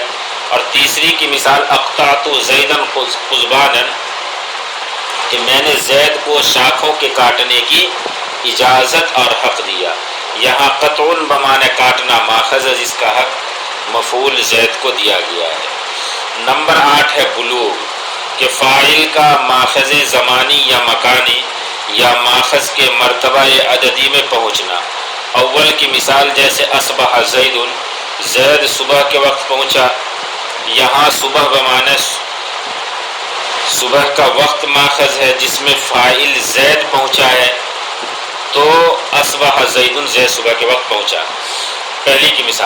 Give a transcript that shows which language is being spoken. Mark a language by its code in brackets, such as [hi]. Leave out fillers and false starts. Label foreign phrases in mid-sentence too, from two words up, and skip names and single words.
[ur] اور تیسری کی مثال [ar] اقطعت زیدن قضبانا، [ur] کہ میں نے زید کو شاخوں کے کاٹنے کی اجازت اور حق دیا، یہاں قطع بمعنی کاٹنا ماخذ ہے جس کا حق مفعول زید کو دیا گیا ہے۔ نمبر 8 ہے بلوغ، کہ فاعل کا ماخذ زمانی یا مکانی یا ماخذ کے مرتبہ عددی میں پہنچنا۔ اول کی مثال جیسے [ar] اصبح زید، [ur] زید صبح کے وقت پہنچا، یہاں صبح بمعنی صبح کا وقت ماخذ ہے جس میں فاعل زید پہنچا ہے، تو [ar] اصبح زید، [ur] زید صبح کے وقت پہنچا، پہلی کی مثال۔